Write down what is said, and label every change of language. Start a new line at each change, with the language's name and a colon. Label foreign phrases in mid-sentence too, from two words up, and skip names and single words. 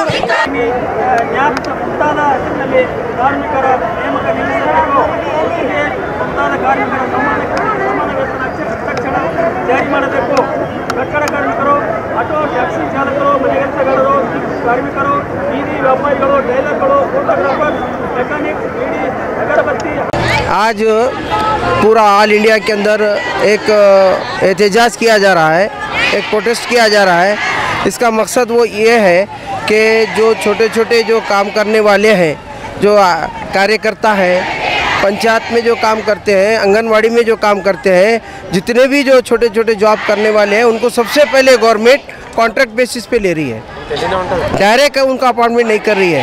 Kannada: ಮುಂತಾದ ಹೆಸರಿನಲ್ಲಿ ಕಾರ್ಮಿಕರ ನೇಮಕ ನಿಲ್ಲಿಸಬೇಕು. ಮುಂತಾದ ಕಾರ್ಮಿಕರ ಸಮಾನ ವೇತನ ತಕ್ಷಣ ಜಾರಿ ಮಾಡಬೇಕು. ಕಟ್ಟಡ ಕಾರ್ಮಿಕರು, ಆಟೋ ಟ್ಯಾಕ್ಸಿ ಚಾಲಕರು, ಮನೆ ಕೆಲಸಗಾರರು, ಕಾರ್ಮಿಕರು, ಬೀದಿ ವ್ಯಾಪಾರಿಗಳು, ಟೈಲರ್ಗಳು, ಫೋಟೋಗ್ರಾಫರ್, ಮೆಕ್ಯಾನಿಕ್, ಬೀಡಿ अगरबत्ती।
Hindi: आज पूरा
English: All India
Hindi: के अंदर एक एहतजाज किया जा रहा है, एक प्रोटेस्ट किया जा रहा है। इसका मकसद वो ये है कि जो छोटे छोटे जो काम करने वाले हैं, जो कार्यकर्ता हैं, पंचायत में जो काम करते हैं, आंगनवाड़ी में जो काम करते हैं, जितने भी जो छोटे छोटे जॉब करने वाले हैं, उनको सबसे पहले
English: government contract basis
Hindi: पे ले रही है, डायरेक्ट उनका अपॉइंटमेंट नहीं कर रही है।